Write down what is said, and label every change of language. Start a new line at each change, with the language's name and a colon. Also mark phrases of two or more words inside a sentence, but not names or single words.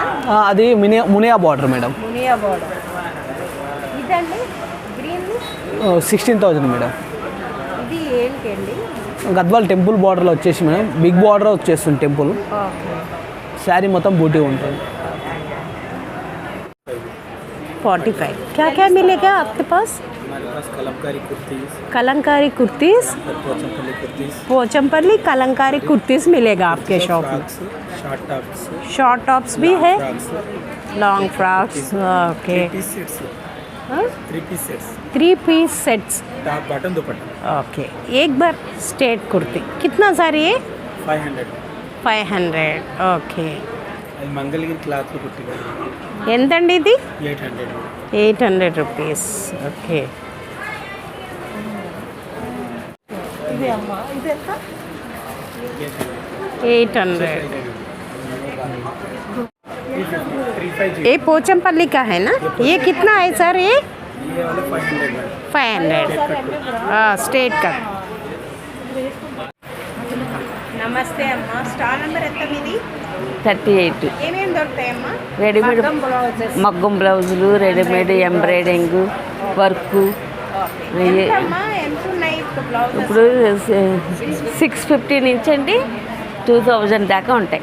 Telugu: అది మునియా బార్డర్ మేడం. మునియా బార్డర్. ఇదండి గ్రీన్ 16,000 మేడం. ఇది ఏంటండి? గద్వాల్ టెంపుల్ బార్డర్లో వచ్చేసి మేడం
English: big border
Telugu: వచ్చేస్తుంది టెంపుల్. ఓకే. శారీ మొత్తం బూటీ ఉంటుంది. 45.
Hindi: क्या क्या मिलेगा आपके पास? कलंकारी कुर्तीस, पोचमपल्ली कलंकारी कुर्तीस मिलेगा आपके शॉप में.
English: short tops
Hindi: भी है,
English: long frocks. OK. 3 piece sets. ओके.
Hindi: एक बार स्ट्रेट कुर्ती कितना सारी है? 500.
Telugu: ఓకే. మంగళగిరి క్లాత్ ఎంతండి ఇది? 800. 800
English: rupees. OK.
Telugu: ఇది అమ్మా ఇది ఎంత? 800.
Hindi: ये पोचमपल्ली का है ना? ये कितना है सर? ये 500.
English: straight cut.
Telugu: నమస్తే అమ్మా.
English: stall number
Telugu: ఎంత మీది? 38. ఏమేమి దొరుకుతాయమ్మా? రెడీమేడ్ మగ్గం బ్లౌజులు,
English: readymade embroidering,
Telugu: వర్క్. ఎంతమ్మా? ఎంత ఉన్నాయి బ్లౌజ్? ఇప్పుడు 650 నుంచి అండి 2000 దాకా ఉంటాయి.